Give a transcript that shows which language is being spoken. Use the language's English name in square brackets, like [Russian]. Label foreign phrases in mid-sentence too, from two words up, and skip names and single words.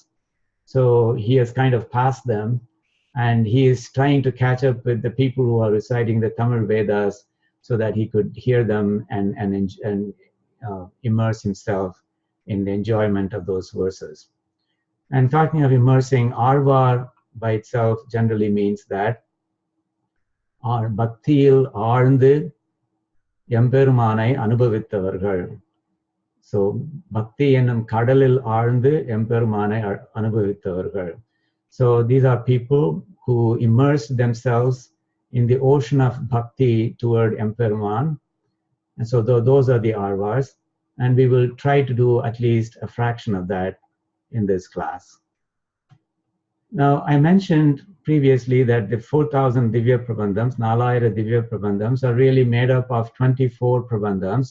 [English] So he has kind of passed them, and he is trying to catch up with the people who are reciting the Tamil Vedas so that he could hear them and immerse himself in the enjoyment of those verses. And talking of immersing, Arvar by itself generally means that [Tamil] பக்தியில் ஆழ்ந்து எம்பெருமானை அனுபவித்தவர்கள். So பக்தி எனும் கடலில் ஆழ்ந்து எம்பெருமானை அனுபவித்தவர்கள். [English] So these are people who immerse themselves in the ocean of Bhakti toward Emperuman. And so those are the Arvars. And we will try to do at least a fraction of that in this class. Now, I mentioned previously that the 4,000 Divya Prabandhams, Nalayira Divya Prabandhams, are really made up of 24 Prabandhams.